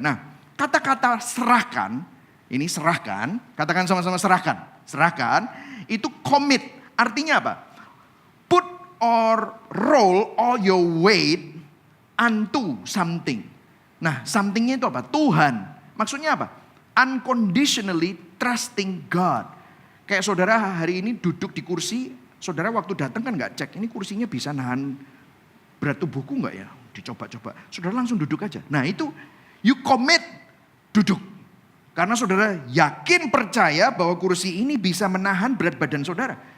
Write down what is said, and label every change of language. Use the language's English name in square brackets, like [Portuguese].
[Indonesian] Nah, kata-kata serahkan, ini serahkan, katakan sama-sama serahkan. Serahkan itu commit, artinya apa? [English] Put or roll all your weight unto something. [Indonesian] Nah, somethingnya itu apa? Tuhan. Maksudnya apa? [English] Unconditionally trusting God. [Indonesian] Kayak saudara hari ini duduk di kursi, saudara waktu datang kan nggak cek, ini kursinya bisa nahan berat tubuhku nggak ya? Dicoba-coba, saudara langsung duduk aja. Nah itu, [English] you commit, [Indonesian] duduk. Karena saudara yakin percaya bahwa kursi ini bisa menahan berat badan saudara.